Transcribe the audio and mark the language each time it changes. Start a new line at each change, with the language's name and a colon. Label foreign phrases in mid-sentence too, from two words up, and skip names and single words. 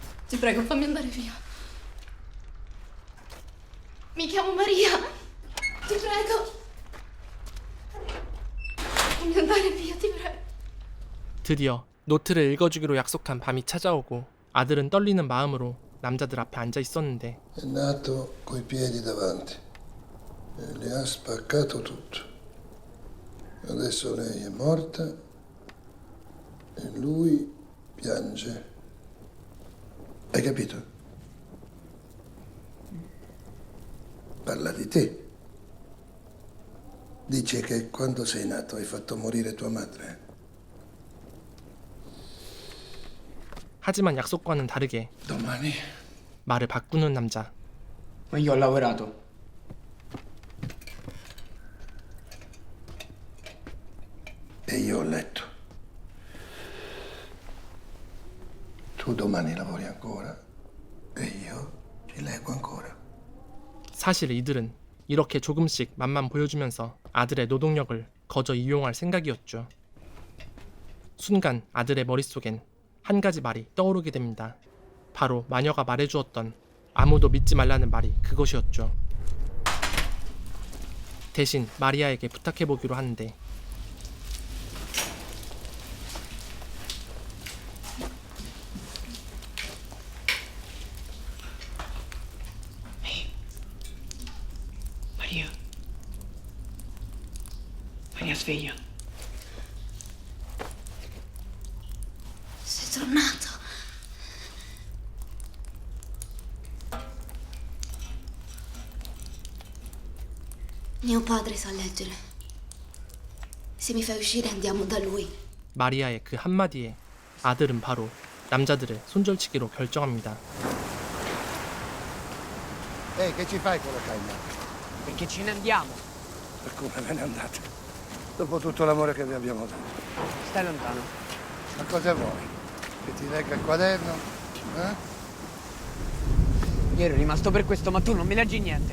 Italian: Ti prego, fammi andare via. Mi chiamo Maria. Ti prego. fammi andare via, ti prego.
Korean: 드디어 노트를 읽어주기로 약속한 밤이 찾아오고 아들은 떨리는 마음으로 남자들 앞에 앉아 있었는데
Italian: È nato coi piedi davanti e le ha spaccato tutto. Adesso lei è morta e lui piange. Hai capito? Parla di te. Dice che quando sei nato hai fatto morire tua madre.
Korean: 하지만 약속과는 다르게
Italian: Domani
Korean: 말을 바꾸는 남자.
Italian: Ma io ho lavorato. e io ho letto. Tu domani lavori ancora e io ci leggo ancora.
Korean: 사실 이들은 이렇게 조금씩 맛만 보여주면서 아들의 노동력을 거저 이용할 생각이었죠. 순간 아들의 머릿속엔 한 가지 말이 떠오르게 됩니다. 바로 마녀가 말해주었던 아무도 믿지 말라는 말이 그것이었죠. 대신 마리아에게 부탁해보기로 하는데
Italian: Maria. Maria, sveglia. Sei tornato. Mio padre sa leggere. Se mi fai uscire andiamo da lui.
Korean: 마리아의 그 한마디에 아들은 바로 남자들을 손절치기로 결정합니다.
Italian: Ehi, che ci fai con la canna? Perché ce ne andiamo? E come ve ne andate? Dopo tutto l'amore che vi abbiamo dato. Stai lontano. Ma cosa vuoi? Che ti legga il quaderno? Eh? Io ero rimasto per questo, ma tu non mi leggi niente.